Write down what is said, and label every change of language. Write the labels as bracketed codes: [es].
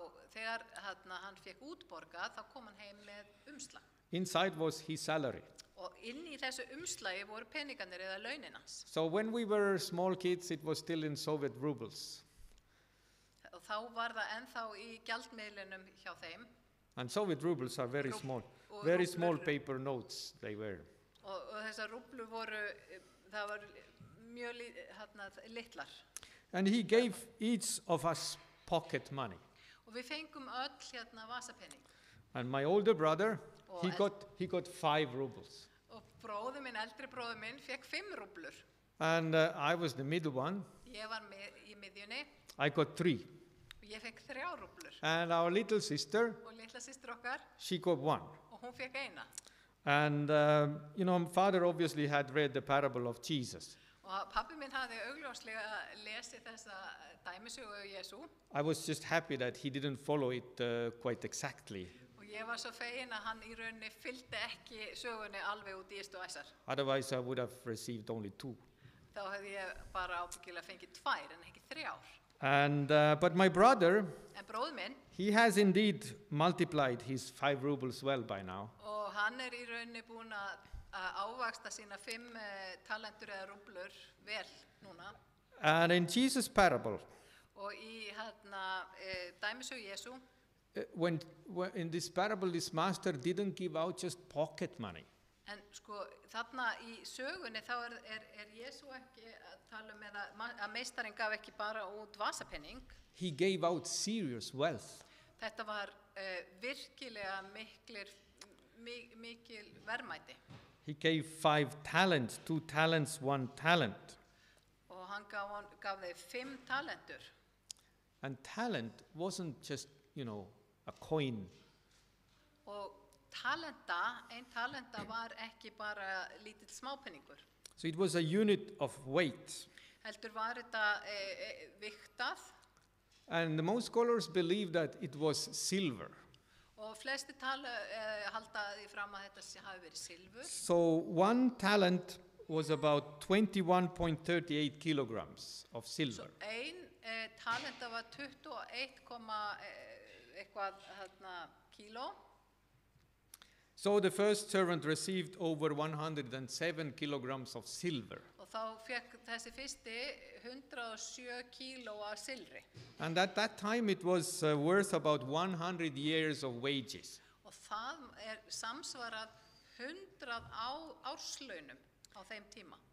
[is] Þegar hann fekk útborgað, þá kom hann heim með umslag. [en] Inside was his salary. [is] Og inn í þessu umslagi voru peningarnir eða launin hans. [en] So when we were small kids, it was still in Soviet rubles. [is] Og þá var það ennþá í gjaldmiðlunum hjá þeim. [en] And Soviet rubles are very [is] Rúb- [en] small. [is] og [en] Very [is] rúblur- [en] small paper notes they were. [is] Og þessar rúblur voru, það var mjög litlar. [en] And he gave each of us pocket money. [is] Og við fengum öll vasapenning. [en] And my older brother, [is] Og [en] he got 5 rubles. [is] Og eldri bróður minn, fekk 5 rúblur. [en] And I was the middle one. [is] Ég var í miðjunni [en] I got 3. [is] og ég fekk 3 rúblur. [en] And our little sister, [is] Og litla systir okkar, [en] she got 1. [is] og hún fekk eina. [en] And, father obviously had read the parable of Jesus. [is] Og pabbi minn hafði augljóslega lesið þessa dæmisögu Jesú. [en] I was just happy that he didn't follow it quite exactly. [is] Og ég var svo fegin að hann í rauninni fylgdi ekki sögunni alveg út í ystu æsar. [en] Otherwise, I would have received only 2. [is] Þá hefði ég bara ábyggilega fengið 2 en ekki 3. [en] And, but my brother, [is] En bróður minn, [en] he has indeed multiplied his 5 rubles well by now. [is] og hann í rauninni búinn að ávaxta sína 5 talentur eða rúblur vel núna. [en] And in Jesus' parable, [is] Og í dæmisögu Jesú, [en] when in this parable, this master didn't give out just pocket money. [is] en sko þarna í sögunni þá Jesú ekki að tala að meistarinn gaf ekki bara út vasapenning. [en] He gave out serious wealth. [is] Þetta var virkilega mikil verðmæti. [en] He gave 5 talents, 2 talents, 1 talent. [is] Og hann gaf þeim 5 talentur. [en] And talent wasn't just, a coin. [is] Og ein talenta var ekki bara lítill smápenningur. [en] So it was a unit of weight. [is] Heldur var þetta viktað. [en] And most scholars believe that it was silver. [is] Og flesti halda því fram að þetta hafi verið silfur. [en] So 1 talent was about 21.38 kilograms of silver. [is] Ein talenta var 21, eitthvað kíló. [en] So the first servant received over 107 kilograms of silver. [is] Og þá fekk þessi fyrsti 107 kíló af silfri. [en] And at that time it was worth about 100 years of wages. [is] Og það samsvarað 100 árslaunum á þeim tíma.